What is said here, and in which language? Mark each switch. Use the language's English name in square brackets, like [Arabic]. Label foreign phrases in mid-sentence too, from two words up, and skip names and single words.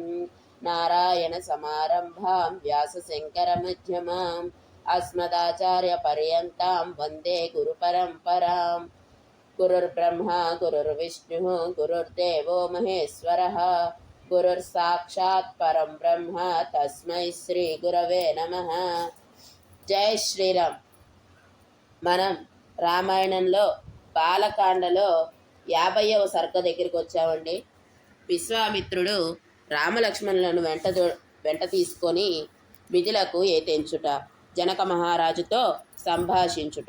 [Sanskrit] नारायणसमारम्भां व्यासशङ्करमध्यमाम् अस्मदाचार्यपर्यन्तां वन्दे गुरुपरम्पराम्। गुरुर्ब्रह्मा गुरुर्विष्णुः गुरुर्देवो महेश्वरः गुरुर्साक्षात् परं ब्रह्म तस्मै శ్రీ గురవే నమః। [Telugu] జై శ్రీరామ్। మనం రామాయణంలో బాలకాండలో 50వ సర్గ దగ్గరికి వచ్చామండి। విశ్వామిత్రుడు రామలక్ష్మణులను వెంట తీసుకొని మిథిలకు ఏతెంచుట, జనక మహారాజుతో సంభాషించుట।